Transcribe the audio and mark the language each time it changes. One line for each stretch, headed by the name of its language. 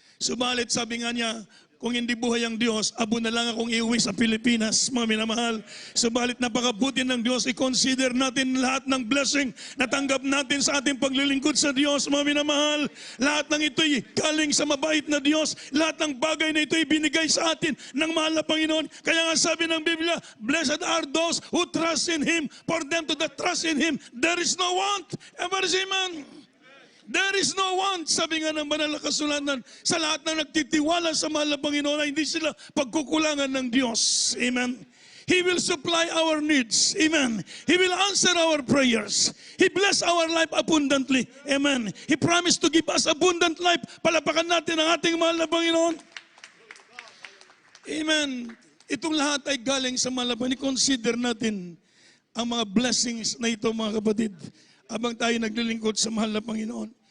Filipino: Subalit sabi nga niya, kung hindi buhay ang Diyos, abo na lang akong iuwi sa Pilipinas, mga minamahal. Subalit napakabuti ng Diyos, i-consider natin lahat ng blessing na tanggap natin sa ating paglilingkod sa Diyos, mga minamahal. Lahat ng ito'y galing sa mabait na Diyos. Lahat ng bagay na ito'y binigay sa atin ng mahal na Panginoon. Kaya nga sabi ng Biblia,
English: blessed are those who trust in Him. For them to that trust in Him, there is no want. Ever see, man?
Filipino: There is no want, sabi nga ng banal na kasulatan, sa lahat ng nagtitiwala sa mahal na Panginoon ay hindi sila pagkukulangan ng Diyos. Amen.
English: He will supply our needs. Amen. He will answer our prayers. He bless our life abundantly. Amen. He promised to give us abundant life.
Filipino: Palapakan natin ang ating mahal na Panginoon. Amen. Itong lahat ay galing sa mahal na Panginoon. Consider natin ang mga blessings na ito, mga kapatid, habang tayo naglilingkod sa mahal na Panginoon.